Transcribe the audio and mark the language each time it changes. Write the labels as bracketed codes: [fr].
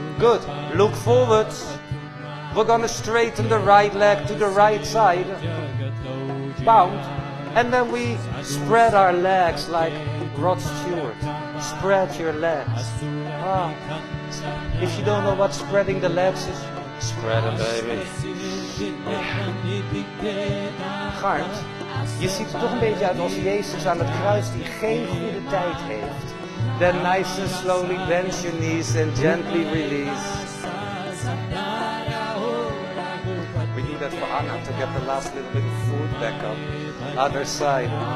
[en] Good. Look forwards. We're gonna straighten the right leg to the right side. Bound. And then we spread our legs like Rod Stewart. Spread your legs. Ah. If you don't know what spreading the legs is, spread them, baby. [nl] Garmt, je ziet er toch een beetje uit als Jezus aan het kruis die geen goede tijd heeft. [en] Then nice and slowly bend your knees and gently release. We do that for Anna to get the last little bit of food back up. Other side.